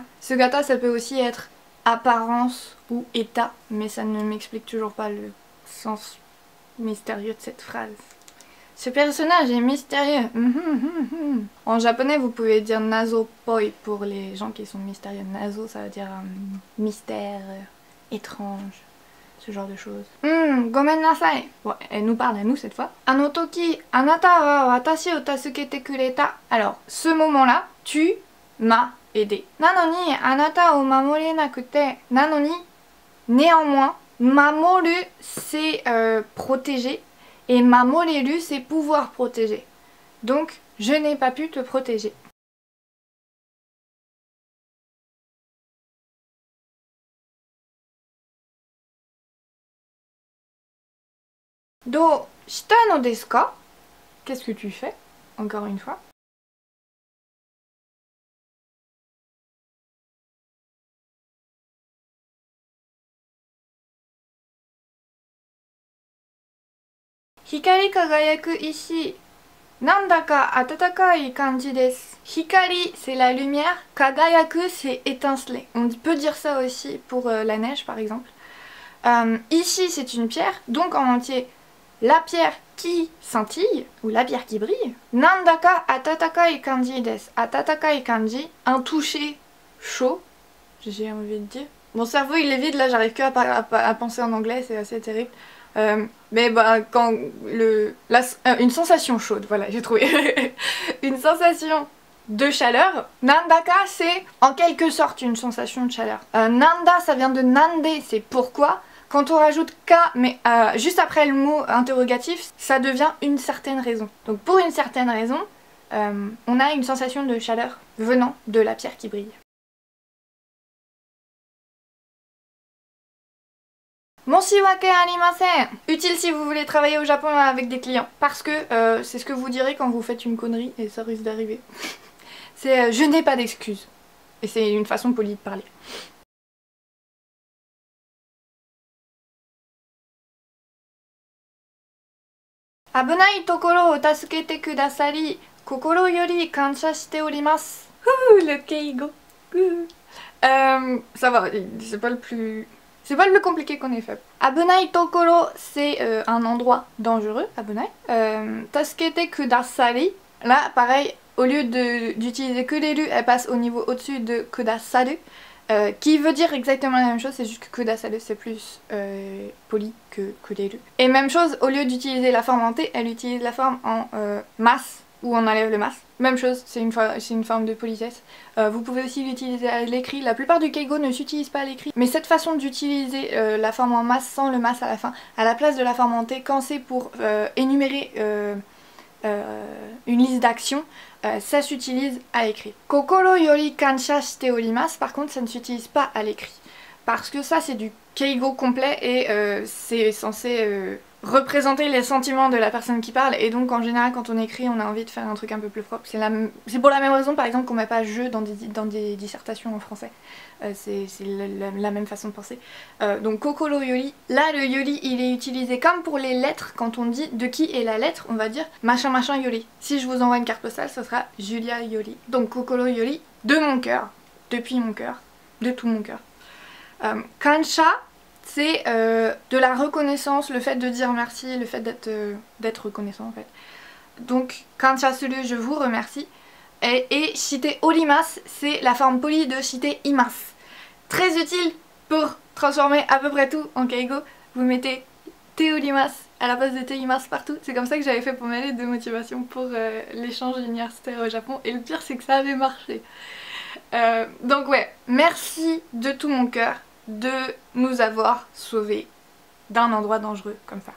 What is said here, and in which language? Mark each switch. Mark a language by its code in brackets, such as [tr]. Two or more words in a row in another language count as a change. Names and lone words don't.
[fr] Sugata ça peut aussi être apparence ou état, mais ça ne m'explique toujours pas le sens mystérieux de cette phrase. Ce personnage est mystérieux. En japonais, vous pouvez dire [ja] 謎っぽい [fr] pour les gens qui sont mystérieux. Nazo, ça veut dire mystère, étrange, ce genre de choses. [ja] ごめんなさい. [fr] Bon, elle nous parle à nous cette fois. [ja] あの時、あなたは私を助けてくれた. [fr] Alors, ce moment-là, tu m'as aidé. [ja] なのに、あなたを守れなくて. Nanoni, [fr] néanmoins, mamoru, c'est protéger. Et mamoreru, c'est pouvoir protéger. Donc, je n'ai pas pu te protéger. [ja] どうしたのですか? [fr] Qu'est-ce que tu fais? Encore une fois. [ja] 光輝く石. なんだか温かい感じです. Hikari, [fr] c'est la lumière. Kagayaku, c'est étinceler. On peut dire ça aussi pour la neige, par exemple. Ishi, c'est une pierre. Donc, en entier, la pierre qui scintille, ou la pierre qui brille. [ja] なんだか温かい感じです. 温かい感じ, [fr] un toucher chaud, j'ai envie de dire. Mon cerveau, il est vide, là, j'arrive que à penser en anglais, c'est assez terrible. Mais bah quand une sensation chaude, voilà j'ai trouvé une sensation de chaleur. Nandaka c'est en quelque sorte une sensation de chaleur. Nanda ça vient de nande, c'est pourquoi. Quand on rajoute ka mais juste après le mot interrogatif, ça devient une certaine raison. Donc pour une certaine raison, on a une sensation de chaleur venant de la pierre qui brille. [ja] 申し訳ありません. [fr] Utile si vous voulez travailler au Japon avec des clients. Parce que c'est ce que vous direz quand vous faites une connerie et ça risque d'arriver. C'est je n'ai pas d'excuses. Et c'est une façon polie de parler. [ja] 危ないところを助けてくださり. 心より感謝しております. [fr] Le keigo. Ça va, c'est pas le plus... C'est pas le plus compliqué qu'on ait fait. [ja] 危ないところ, [fr] c'est un endroit dangereux, abunai. [ja] 助けてくださり, [fr] là pareil, au lieu d'utiliser kureru, elle passe au niveau au-dessus de kudasaru, qui veut dire exactement la même chose, c'est juste que kudasaru c'est plus poli que kureru. Et même chose, au lieu d'utiliser la forme en T, elle utilise la forme en mas, où on enlève le mas. Même chose, c'est une forme de politesse. Vous pouvez aussi l'utiliser à l'écrit. La plupart du keigo ne s'utilise pas à l'écrit. Mais cette façon d'utiliser la forme en mas sans le mas à la fin, à la place de la forme en T, quand c'est pour énumérer une liste d'actions, ça s'utilise à l'écrit. [ja] 心より感謝しております, [fr] par contre ça ne s'utilise pas à l'écrit. Parce que ça c'est du keigo complet et c'est censé représenter les sentiments de la personne qui parle, et donc en général quand on écrit on a envie de faire un truc un peu plus propre. C'est pour la même raison par exemple qu'on met pas jeu dans des dissertations en français. C'est la même façon de penser. Donc [ja] 心より, [fr] là le yori il est utilisé comme pour les lettres. Quand on dit de qui est la lettre, on va dire machin machin yori. Si je vous envoie une carte postale, ce sera Julia yori. [ja] Donc 心より, [fr] de mon cœur, depuis mon cœur, de tout mon cœur. Kansha, c'est de la reconnaissance, le fait de dire merci, le fait d'être reconnaissant en fait. [ja] Donc 感謝する, [fr] je vous remercie. Et [ja] しております, [fr] c'est la forme polie de [ja] しています. [fr] Très utile pour transformer à peu près tout en keigo. Vous mettez [ja] ております [fr] à la place de teimasu partout. C'est comme ça que j'avais fait pour mes lettres de motivation pour l'échange universitaire au Japon. Et le pire, c'est que ça avait marché. Donc ouais, merci de tout mon cœur de nous avoir sauvés d'un endroit dangereux comme ça.